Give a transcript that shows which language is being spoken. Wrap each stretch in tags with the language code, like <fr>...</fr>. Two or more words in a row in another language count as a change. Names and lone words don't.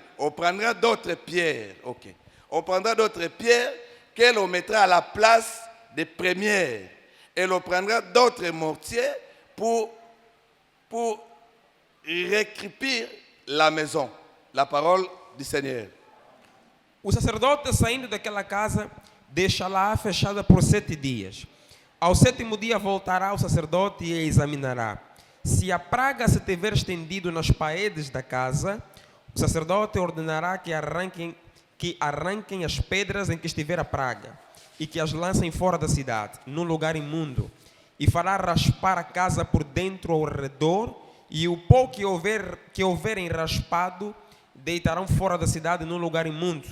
<fr>On prendra d'autres pierres. Ok. On prendra d'autres pierres que l'on mettra à la place des premières. Et l'on prendra d'autres mortiers pour récripir la maison. La parole du Seigneur.</fr> <pt>O sacerdote, saindo daquela casa, deixá-la fechada por 7 dias. Ao 7º dia voltará o sacerdote e a examinará. Se a praga se tiver estendido nas paredes da casa, o sacerdote ordenará que arranquem as pedras em que estiver a praga e que as lancem fora da cidade, num lugar imundo, e fará raspar a casa por dentro ao redor, e o pó que houverem raspado deitarão fora da cidade num lugar imundo.</pt>